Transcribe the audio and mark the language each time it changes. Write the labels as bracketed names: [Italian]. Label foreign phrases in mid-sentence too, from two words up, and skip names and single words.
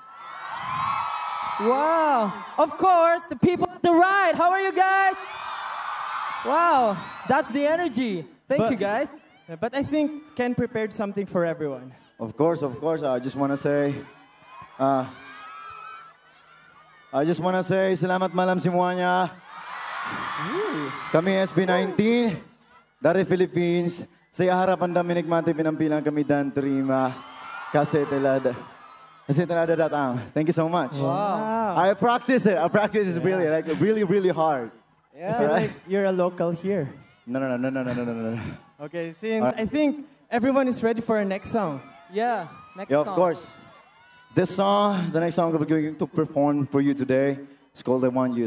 [English] Wow. Of course, the people at the right. How are you guys? Wow, that's the energy. Thank you, guys. But I think Ken prepared something for everyone. Of course. I just want to say, [Indonesian] salamat malam semuanya. Kami SB19 dari Philippines. Sa harapan kami nikmati pinampilang kami dan terima kasi telah datang. [English] Thank you so much. Wow. I practice it. I practice it really hard. I feel like you're a local here. No. Okay, since I think everyone is ready for our next song. Yeah, next Yeah, song. of course. This song, the next song we're going to perform for you today, is called I Want You.